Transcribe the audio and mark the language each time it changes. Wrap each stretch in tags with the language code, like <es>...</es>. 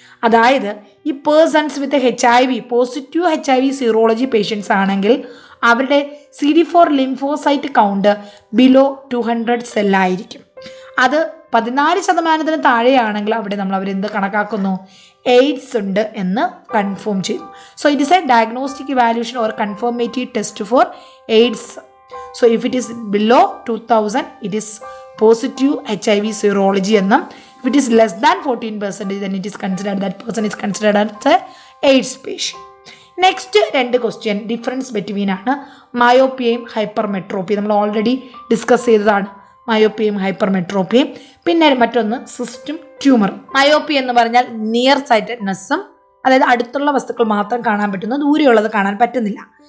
<ml>അതായത് ഈ persons with HIV positive HIV serology patients ആണെങ്കിൽ അവരുടെ CD4 ലിംഫോസൈറ്റ് കൗണ്ട് ബിലോ 200 സെല്ലായിരിക്കും. അത് 14% താഴെയാണെങ്കിൽ അവിടെ നമ്മൾ അവരെന്ത് കണക്കാക്കുന്നു? എയ്ഡ്സ് ഉണ്ട് എന്ന് കൺഫേം ചെയ്തു.</ml> <en>So it is a diagnostic evaluation or confirmative test for AIDS. So if it is below 2000 it is positive HIV serology</en> <ml>എന്നും,</ml> <en>if it is less than 14% then it is considered that person is considered as a AIDS patient.</en> <ml>Next 2 question difference between ആണ് മയോപ്പിയയും ഹൈപ്പർമെട്രോപ്പിയും. നമ്മൾ already discuss ചെയ്തതാണ് മയോപ്പിയയും ഹൈപ്പർമെട്രോപ്പിയും. പിന്നെ മറ്റൊന്ന് system tumour. മയോപ്പി എന്ന് പറഞ്ഞാൽ near സൈറ്റഡ്നെസ്സും, അതായത് അടുത്തുള്ള വസ്തുക്കൾ മാത്രം കാണാൻ പറ്റുന്നു, ദൂരെയുള്ളത് കാണാൻ പറ്റുന്നില്ല.</ml>